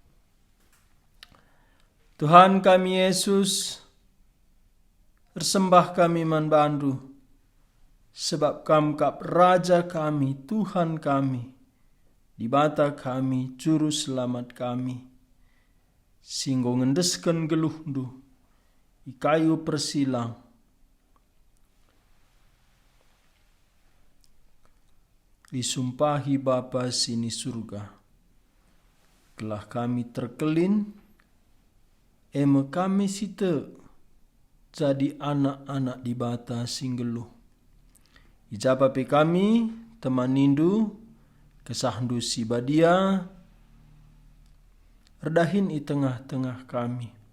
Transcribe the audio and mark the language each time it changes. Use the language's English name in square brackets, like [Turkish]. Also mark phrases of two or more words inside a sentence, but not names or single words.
[Batak Karo] Tuhan kami Yesus, bersembah kami manbandu, sebab Kam kap Raja kami, Tuhan kami, dibata kami, Juru Selamat kami, singgo ngendesken geluhdu, ikayu persilang, disumpahi Bapa sini surga. Telah kami terkelin, eme kami sita jadi anak-anak di bata singgeluh. Ijabapi kami temanindu kesahdu si badia, redahin i tengah-tengah kami.